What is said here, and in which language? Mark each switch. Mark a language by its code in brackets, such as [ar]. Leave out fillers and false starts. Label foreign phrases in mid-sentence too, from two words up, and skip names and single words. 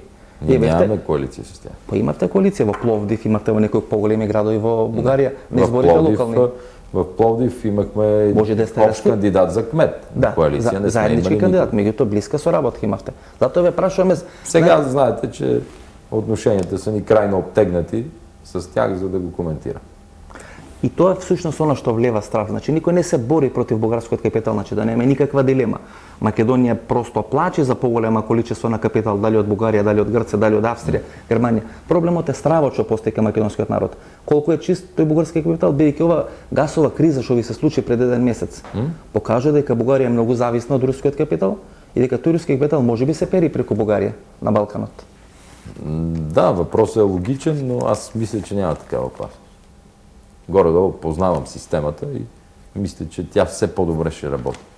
[bg] Ние нямаме коалиция с тях. [mk] Имате коалиција во Пловдив, имате во некои поголеми градови во Бугарија, на изборите локални. [bg] В Пловдив имахме общ кандидат за кмет. [mk] Да, заеднички кандидат, меѓутоа блиска соработка имавте. Затоа ве прашуваме... [bg] Сега знаете, че отношенията са ни крайно обтегнати с тях, за да го коментирам. [mk] И тоа е всушност оно што влева страх. Значи никој не се бори против бугарскиот капитал, значи да нема никаква дилема. Македонија просто плачи за поголема количество на капитал, дали од Бугарија, дали од Грција, дали од Австрија, Германија. Проблемот е стравот што постои кај македонскиот народ. Колку е чист тој бугарски капитал, бидејќи ова гасова криза што ви се случи пред еден месец, покажа дека Бугарија е многу зависна од рускиот капитал и дека тој руски капитал можеби се пери преку Бугарија на Балканот. [bg] Да, въпросът е логичен, но аз мисля, че няма такава опасност. Горе-долу познавам системата и мисля, че тя все по-добре ще работи.